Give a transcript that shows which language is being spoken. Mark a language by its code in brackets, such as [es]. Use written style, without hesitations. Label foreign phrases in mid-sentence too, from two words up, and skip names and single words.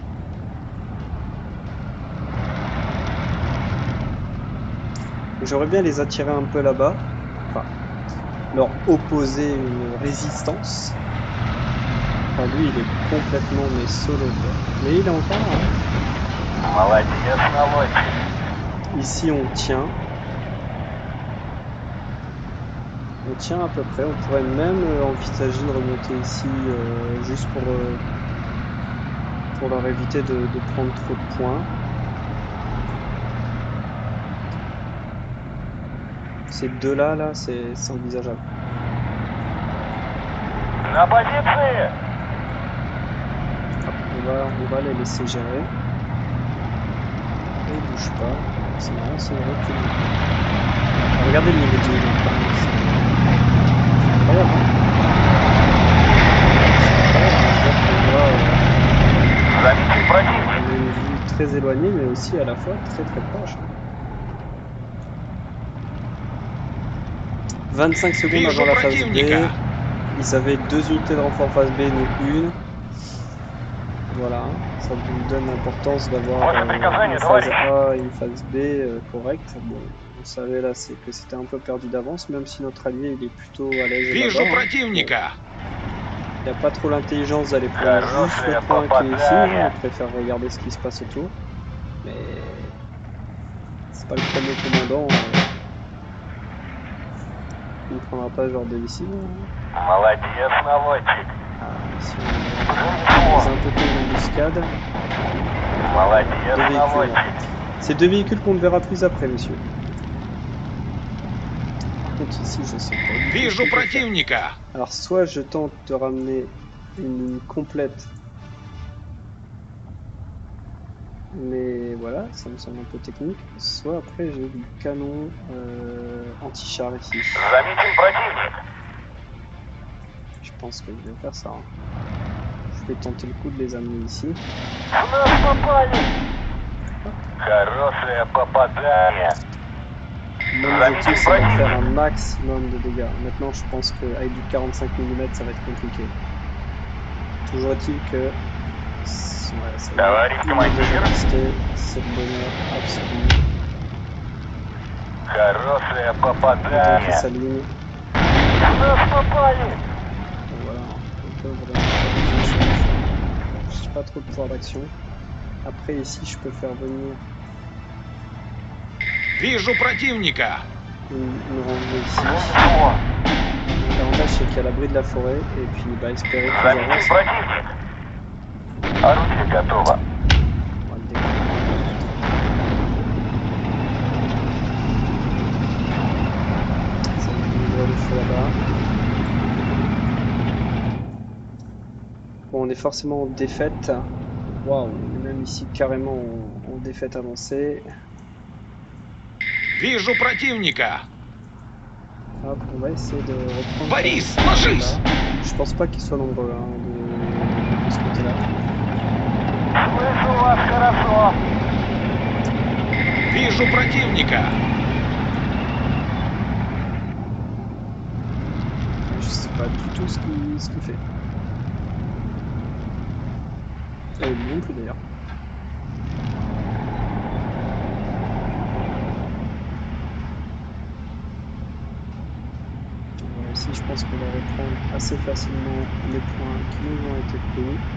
[fr] J'aurais bien les attirer un peu là-bas, enfin, leur opposer une résistance. Enfin, lui, il est complètement mais solo, quoi. Mais il est encore là. Hein. [ru] Молодец, наводчик. [fr] Ici, on tient. On tient à peu près. On pourrait même envisager de remonter ici juste pour leur éviter de prendre trop de points. Ces deux-là, là, c'est envisageable. [ru] На позиции. [fr] Hop, on va les laisser gérer. Ils bougent pas. C'est marrant, c'est vrai que... Regardez le niveau du jeu. C'est incroyable. [ru] Заметен противник. [fr] On a une vue très éloignée, mais aussi à la fois très très proche. 25 secondes avant la phase B. Ils avaient deux unités de renfort phase B, nous une. Voilà, ça vous donne l'importance d'avoir une phase A et une phase B correcte. Bon, vous savez là, c'est que c'était un peu perdu d'avance, même si notre allié il est plutôt à l'aise [ru] Вижу [fr] là-bas. Bon, [ru] противника. [fr] il n'y a pas trop l'intelligence d'aller prendre juste le point qui est ici. Hein, il préfère regarder ce qui se passe autour. Mais c'est pas le premier commandant. Il ne prendra pas ce genre de décision. [ru] Молодец, наводчик. [fr] Ici, on est un peu comme une embuscade. [ru] Молодец, [fr] Deux véhicules. [ru] наводчик. [fr] C'est deux véhicules qu'on ne verra plus après, messieurs. Par contre, ici, je sais pas. du tout ce [ru] Вижу [fr] qu'on peut faire. [ru] противника. [fr] Alors, soit je tente de ramener une ligne complète. Mais voilà, ça me semble un peu technique. Soit après, j'ai du canon anti-char ici. [ru] Заметен противник. [fr] Je pense que je vais faire ça. Hein. Je vais tenter le coup de les amener ici. [ru] В нас попали. Хорошее попадание. [fr] Mon objectif, c'est de faire un maximum de dégâts. Maintenant, je pense qu'avec du 45 mm, ça va être compliqué. Toujours est-il que... Ouais, ça [ru] Товарищ командир. [fr] c'est le bonheur absolu. [ru] Хорошее [fr] Tenter [ru] попадание. [fr] sa ligne. [ru] В нас попали. [fr] Donc voilà, on peut vraiment faire des choses. Je n'ai pas trop de pouvoir d'action. Après, ici, je peux faire venir [ru] Вижу противника. [fr] une rangée ici. [ru] Хорошо. [fr] L'avantage, c'est qu'il y a l'abri de la forêt. Et puis, espérer qu'ils [ru] Заметен [fr] avancent. [ru] противник. Орудие готово. [fr] On va le décaler. Ça nous ouvre le feu là-bas. Bon, on est forcément en défaite. Waouh, on est même ici carrément en défaite avancée. [ru] Вижу противника. [fr] Hop, on va essayer de reprendre. [ru] Борис, [fr] là. [ru] ложись. [fr] Je pense pas qu'ils soient nombreux hein, de ce côté-là. [ru] Слышу вас хорошо. Вижу противника. [fr] Je sais pas du tout ce qu'il fait. Et non plus d'ailleurs. Ici, je pense qu'on va reprendre assez facilement les points qui nous ont été pris.